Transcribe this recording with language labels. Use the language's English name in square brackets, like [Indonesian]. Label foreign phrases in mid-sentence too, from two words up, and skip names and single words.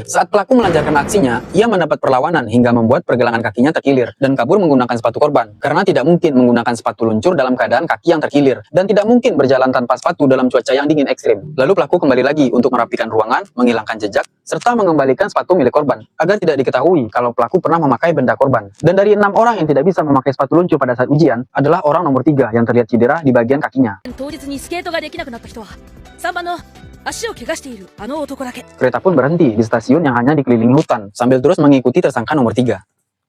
[Indonesian] Saat pelaku melancarkan aksinya, ia mendapat perlawanan hingga membuat pergelangan kakinya terkilir, dan kabur menggunakan sepatu korban, karena tidak mungkin menggunakan sepatu luncur dalam keadaan kaki yang terkilir, dan tidak mungkin berjalan tanpa sepatu dalam cuaca yang dingin ekstrim. Lalu pelaku kembali lagi untuk merapikan ruangan, menghilangkan jejak, serta mengembalikan sepatu milik korban, agar tidak diketahui kalau pelaku pernah memakai benda korban. Dan dari 6 orang yang tidak bisa memakai sepatu luncur pada saat ujian, adalah orang nomor 3 yang terlihat cedera di bagian kakinya. [Japanese] 当日にスケートができなくなった人は3番の足を怪我しているあの男だけ。 [Indonesian] Kereta pun berhenti di stasiun yang hanya dikelilingi hutan, sambil terus mengikuti tersangka nomor 3.